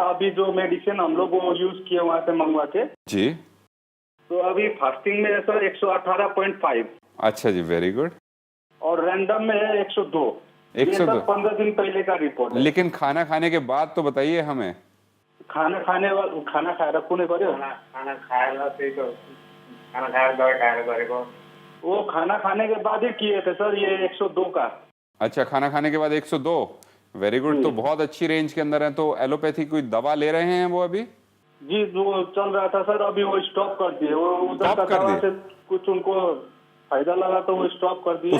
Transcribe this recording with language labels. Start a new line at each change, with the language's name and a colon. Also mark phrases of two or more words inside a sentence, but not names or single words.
Hindi: अभी जो मेडिसिन हम लोग वो यूज किए वहाँ से मंगवा के, जी। तो अभी फास्टिंग में है सर 118.5। अच्छा जी,
English: very good.
Hindi: और रैंडम में है 102। 102। 15 दिन पहले का रिपोर्ट है। लेकिन खाना खाने के बाद तो बताइए हमें।
Nepali: खाना खाएर कुनै पर्यो? खाना खाएर त्यही त खाना खाएर दबाई खाएर गरेको।
Hindi: वो खाना खाने के बाद ही किए थे सर ये 102 का। अच्छा, खाना खाने के बाद 102।
English: very good.
Hindi: तो बहुत अच्छी रेंज के अंदर है। तो एलोपैथी कोई दवा ले रहे हैं वो अभी? जी, वो चल रहा था सर, अभी वो स्टॉप कर दिए। वो उधर का दवा से कुछ उनको फायदा लगा तो वो स्टॉप कर दिए।